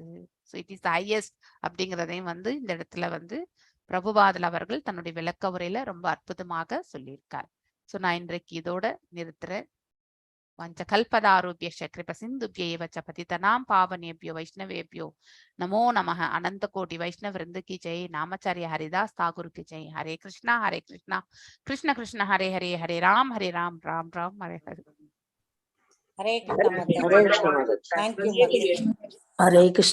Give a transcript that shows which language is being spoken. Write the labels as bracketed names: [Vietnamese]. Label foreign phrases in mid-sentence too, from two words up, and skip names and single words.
[English] so it is highest [Tamil] அப்படிங்கிறதையும் வந்து இந்த இடத்துல வந்து பிரபுபாதல் அவர்கள் தன்னுடைய விளக்க உரையில ரொம்ப அற்புதமாக சொல்லியிருக்கார். ஸோ நான் இன்றைக்கு இதோட நிறுத்துறேன். [Sanskrit] वाञ्छाकल्पतरुभ्यः कृपा सिन्धुभ्य एव च पतितानाम् पावनेभ्यो वैष्णवेभ्यो नमो नमः. अनन्त कोटि वैष्णव वृन्द [Hindi] की जय. नामाचार्य हरिदास ठाकुर की जय. हरे कृष्णा कृष्ण कृष्ण हरे हरे, हरे राम राम राम हरे हरे. हरे कृष्ण. [English] thank you. [Hindi] हरे कृष्ण.